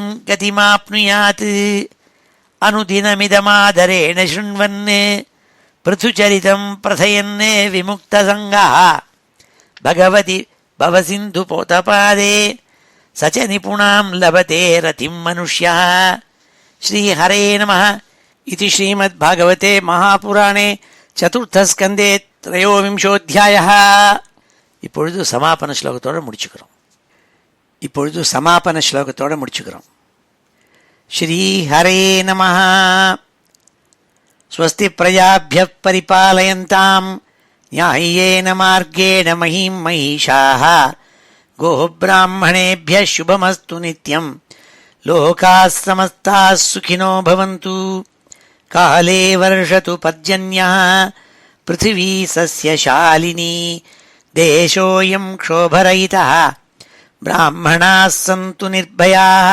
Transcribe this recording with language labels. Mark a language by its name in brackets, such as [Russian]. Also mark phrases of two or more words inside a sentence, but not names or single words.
[Sanskrit] गतिमाप्नुयात् अनुदिनमिदमादरेण शृण्वन् पृथुचरितं प्रथयन् विमुक्तसङ्गः भगवति भवसिन्धुपोतपादे स च निपुणां लभते रतिं मनुष्यः श्रीहरे नमः इति श्रीमद्भागवते महापुराणे चतुर्थस्कन्धे त्रयोविंशोऽध्यायः. [Tamil] இப்பொழுது சமாபன ஸ்லோகத்தோட முடிச்சுக்கிறோம். [Sanskrit] श्रीहरे नमः स्वस्ति प्रजाभ्यः परिपालयन्ताम् न्याय्येन मार्गेण महीं महिषाः गोब्राह्मणेभ्यः शुभमस्तु नित्यं लोकाः समस्ताः सुखिनो भवन्तु. काले वर्षतु पर्जन्यः पृथिवी सस्यशालिनी देशोऽयं क्षोभरहितः ब्राह्मणाः सन्तु निर्भयाः.